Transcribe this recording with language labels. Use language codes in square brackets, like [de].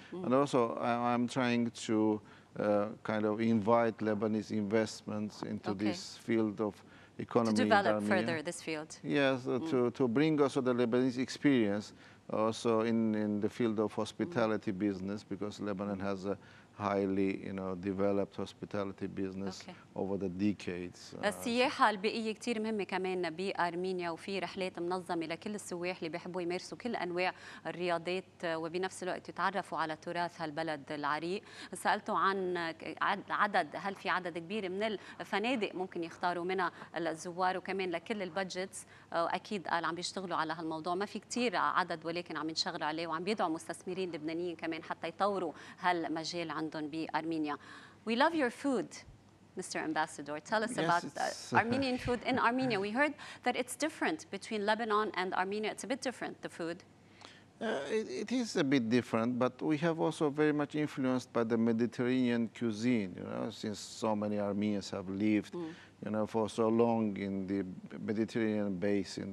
[en] And also, I'm trying to kind of invite Lebanese investments into this field of economy. To develop further this field. Yes, to bring also the Lebanese experience also in the field of hospitality business, because Lebanon has a highly developed hospitality business over the decades. [ar] السياحة البيئية كتير مهمة كمان بأرمينيا، وفي رحلات منظمة لكل السواح اللي بيحبوا يمارسوا كل أنواع الرياضات وبنفس الوقت يتعرفوا على تراث هالبلد العريق. سألته عن هل في عدد كبير من الفنادق ممكن يختاروا منها الزوار وكمان لكل البادجتس، أكيد قال عم بيشتغلوا على هالموضوع، ما في كتير عدد ولكن عم ينشغلوا عليه وعم بيدعوا مستثمرين لبنانيين كمان حتى يطوروا هالمجال عندهم بأرمينيا. [en] We love your food. Mr. Ambassador. Tell us Yes, about it's, Armenian food in Armenia. We heard that it's different between Lebanon and Armenia. It's a bit different, the food. It is a bit different, but we have also very much influenced by the Mediterranean cuisine, you know, since so many Armenians have lived, you know, for so long in the Mediterranean basin.